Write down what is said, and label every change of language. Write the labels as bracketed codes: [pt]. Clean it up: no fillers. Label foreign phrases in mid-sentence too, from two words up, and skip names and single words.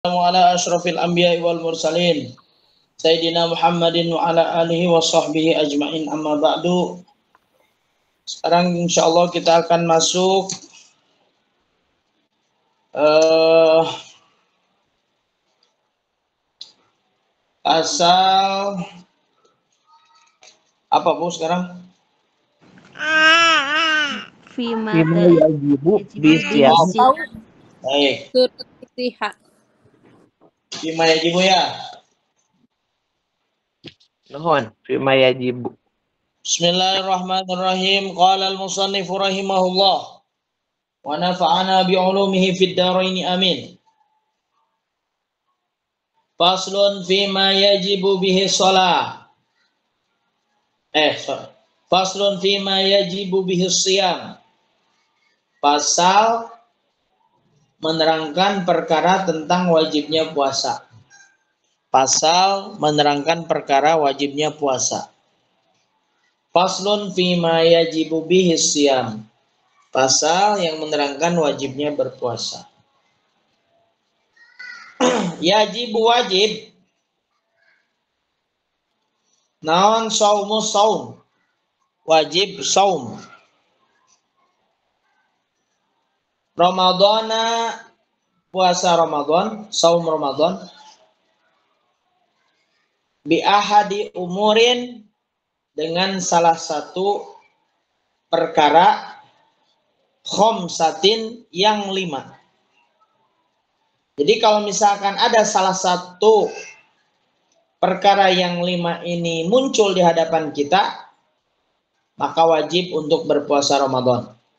[ar] على أشرف الأنبياء والمرسلين سيدنا محمد وعلى آله وصحبه أجمعين، أما بعد. [id] Sekarang insyaallah kita akan masuk pasal apa Bu sekarang? [ar] فيما يجب بالصيام. [id] Baik. [ar] فيما يجب [id] ya. [ar] Nuhun, فيما يجب. بسم الله الرحمن الرحيم. قال المصنف رحمه الله ونفعنا بعلومه في الدارين آمين. فصل فيما يجب به الصلاة. فصل فيما يجب به الصيام. [id] Pasal menerangkan perkara tentang wajibnya puasa. Pasal menerangkan perkara wajibnya puasa. [ar] فصل فيما يجب به الصيام. [id] Pasal yang menerangkan wajibnya berpuasa. [ar] يجب واجب. Naon صومه صوم. [id] Wajib saum. Ramadana puasa Ramadan, saum Ramadan. [ar] بأحد أمور [id] dengan salah satu perkara khomsatin yang 5. Jadi kalau misalkan ada salah satu perkara yang 5 ini muncul di hadapan kita, maka wajib untuk berpuasa Ramadan.